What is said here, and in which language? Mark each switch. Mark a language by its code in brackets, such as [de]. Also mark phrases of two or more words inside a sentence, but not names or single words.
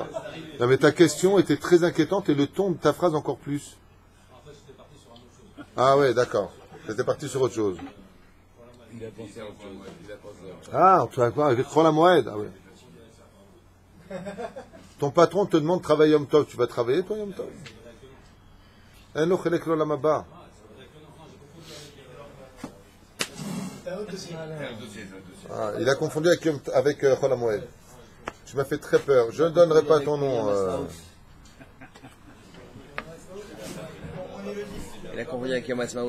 [fr] Non mais ta question était très inquiétante et le ton de ta phrase encore plus. Ah ouais, d'accord. J'étais parti sur autre chose. Il a pensé à autre chose. Il a pensé à autre chose. Ah, tu vas quoi avec Chol HaMoed? Ah oui. Ton patron te demande de travailler [he] יום טוב. [fr] Tu vas travailler toi [he] יום טוב? אין לו חלק לעולם הבא. [fr] C'est un autre dossier. Ah, il a confondu avec Chol HaMoed. Tu m'as fait très peur. Je ne donnerai pas ton nom. Il a convoyé avec Yom Ha'atzmaut.